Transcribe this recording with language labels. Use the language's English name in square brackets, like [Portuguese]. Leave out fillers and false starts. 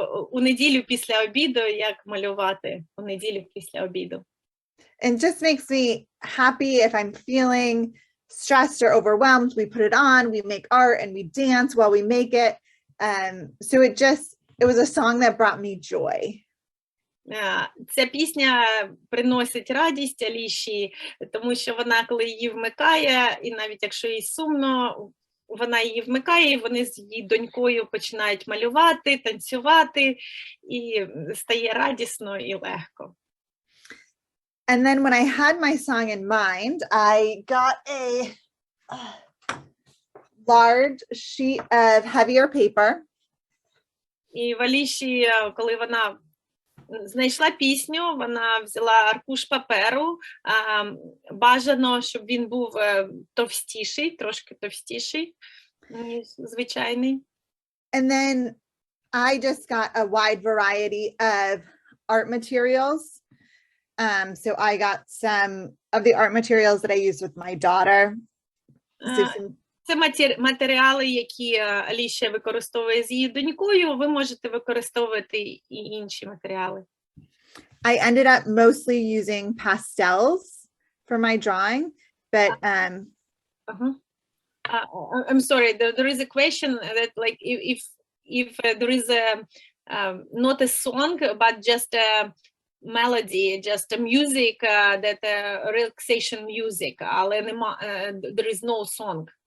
[Ukrainian] У неділю після обіду, як малювати у неділю після обіду. [English] it just makes me happy if I'm feeling stressed or overwhelmed. We put it on, we make art, and we dance while we make it. So it was a song that brought me joy. [Ukrainian] Ця пісня приносить радість Аліші, тому що вона, коли її вмикає, і навіть якщо їй сумно, вона її вмикає, і вони з її донькою починають малювати, танцювати, і стає радісно і легко. [English] And then when I had my song in mind, I got a large sheet of heavier paper. [Ukrainian] І в Аліші, коли вона знайшла пісню, вона взяла аркуш паперу, бажано, щоб він був товстіший, трошки товстіший, ніж звичайний. [English] And then I just got a wide variety of art materials. So I got some of the art materials that I use with my daughter. [Ukrainian] Це матеріали, які Аліша використовує з її донькою, ви можете використовувати і інші матеріали. [English] I ended up mostly using pastels for my drawing, but I'm sorry, there is a question that like if there is a not a song but just a melody, just a music that relaxation music, [Ukrainian] але нема, [English] there is no song.